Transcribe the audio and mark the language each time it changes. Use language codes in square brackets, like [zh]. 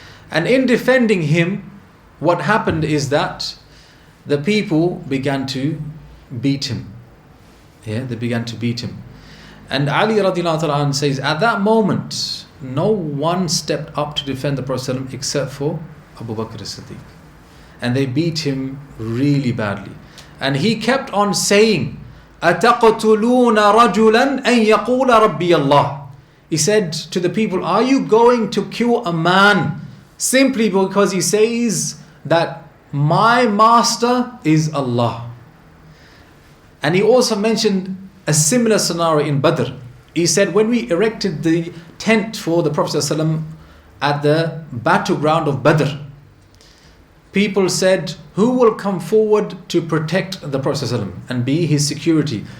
[en] And in defending him, what happened is that the people began to beat him. Yeah, they began to beat him. And Ali radiallahu anhu says, at that moment, no one stepped up to defend the Prophet ﷺ except for Abu Bakr as-Siddeeq. And they beat him really badly. And he kept on saying, [ar] أَتَقْتُلُونَ رَجُلًا أَن يَقُولَ رَبِّيَ اللَّهِ. [en] He said to the people, are you going to kill a man simply because he says that my master is Allah? And he also mentioned a similar scenario in Badr. He said, when we erected the tent for the Prophet ﷺ at the battleground of Badr, people said, who will come forward to protect the Prophet ﷺ and be his security?